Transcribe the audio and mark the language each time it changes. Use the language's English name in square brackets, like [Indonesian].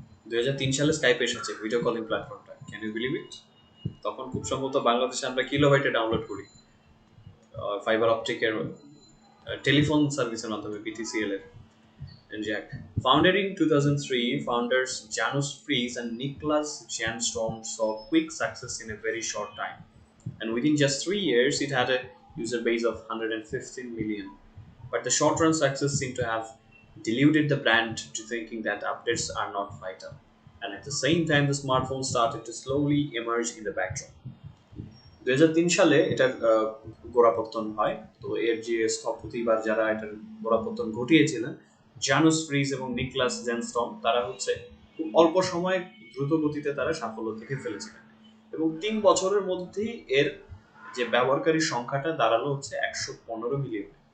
[Bangla] 2003 সালে স্কাইপ এসেছে, video calling প্ল্যাটফর্মটা। [English] Can you believe it? [Bangla] তখন খুব সম্ভবত বাংলাদেশে আমরা কিলোবাইটে ডাউনলোড করি, ফাইবার অপটিকের টেলিফোন সার্ভিসের মাধ্যমে, বিটিসিএল এর। [English] Jack. Founded in 2003, founders Janus Fries and Niklas Janstrom saw quick success in a very short time. And within just 3 years, it had a user base of 115 million. But the short-run success seemed to have deluded the brand to thinking that updates are not vital. And at the same time, the smartphone started to slowly emerge in the backdrop. [Bangla] 2003 সালে এটার গোড়াপত্তন হয়। তো এর যে স্থপতি বা যারা এটার গোড়াপত্তন ঘটিয়েছিলেন, জানুস ফ্রিজ এবং নিকলাস জেনস্টম, তারা হচ্ছে খুব অল্প সময় দ্রুত গতিতে তারা সাফল্য দেখে ফেলেছিলেন, এবং 3 বছরের মধ্যেই এর যে ব্যবহারকারী সংখ্যাটা দাঁড়ালো হচ্ছে 115 মিলিয়ন।